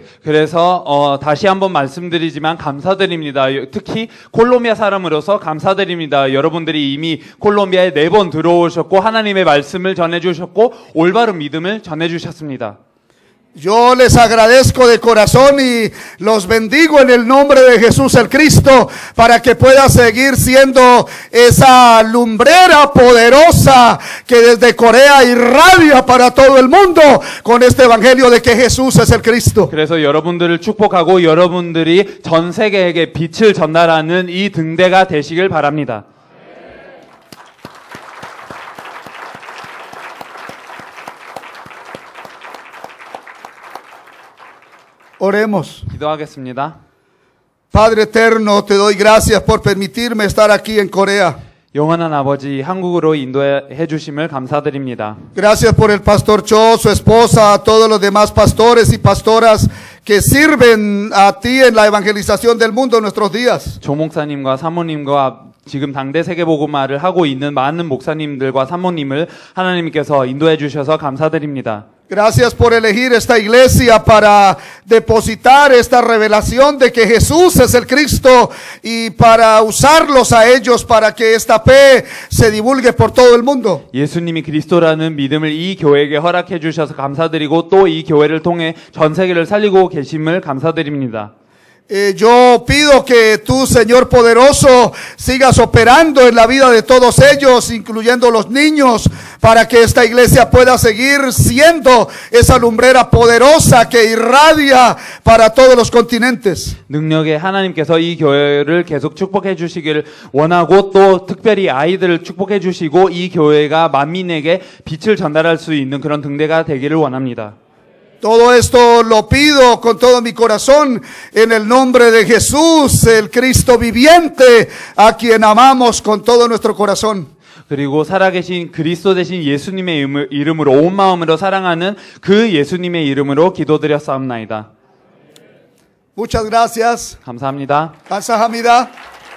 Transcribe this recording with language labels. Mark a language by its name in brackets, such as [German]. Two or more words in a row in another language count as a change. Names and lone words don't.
[Korean] 그래서 다시 한번 말씀드리지만 감사드립니다. 특히 콜롬비아 사람으로서 감사드립니다. 여러분들이 이미 콜롬비아에 4번 들어오셨고 하나님의 말씀을 전해주셨고 올바른 믿음을 전해주셨습니다. [Spanish] Yo les agradezco de corazón y los bendigo en el nombre de Jesús el Cristo para que pueda seguir siendo esa lumbrera poderosa que desde Corea irradia para todo el mundo con este evangelio de que Jesús es el Cristo. [Korean] 그래서 여러분들을 축복하고 여러분들이 전 세계에게 빛을 전달하는 이 등대가 되시길 바랍니다. [Spanish] Oremos. [Korean] 기도하겠습니다. [Spanish] Padre eterno, te doy gracias por permitirme estar aquí en Corea. [Korean] 영원한 아버지, 한국으로 인도해 주심을 감사드립니다. [Spanish] Gracias por el pastor Cho, su esposa, a todos los demás pastores y pastoras que sirven a ti en la evangelización del mundo en nuestros días. [Korean] 조 목사님과 사모님과 지금 당대 세계복음화를 하고 있는 많은 목사님들과 사모님을 하나님께서 인도해 주셔서 감사드립니다. [Spanish] Gracias por elegir esta iglesia para depositar esta revelación de que Jesús es el Cristo y para usarlos a ellos para que esta fe se divulgue por todo el mundo. [Korean] 예수님이 그리스도라는 믿음을 이 교회에게 허락해 주셔서 감사드리고 또 이 교회를 통해 전 세계를 살리고 계심을 감사드립니다. [Spanish] Yo pido que tú, Señor poderoso, sigas operando en la vida de todos ellos, incluyendo los niños, para que esta iglesia pueda seguir siendo esa lumbrera poderosa que irradia para todos los continentes. [Korean] 능력의 하나님께서 이 교회를 계속 축복해 주시기를 원하고 또 특별히 아이들을 축복해 주시고 이 교회가 만민에게 빛을 전달할 수 있는 그런 등대가 되기를 원합니다. [Spanish] Todo esto lo pido con todo mi corazón en el nombre de Jesús, el Cristo viviente, a quien amamos con todo nuestro corazón. [Korean] 그리고 살아계신 그리스도 되신 예수님의 이름으로 온 마음으로 사랑하는 그 예수님의 이름으로 기도드렸사옵나이다. [Spanish] Muchas gracias. [Korean] 감사합니다. 감사합니다.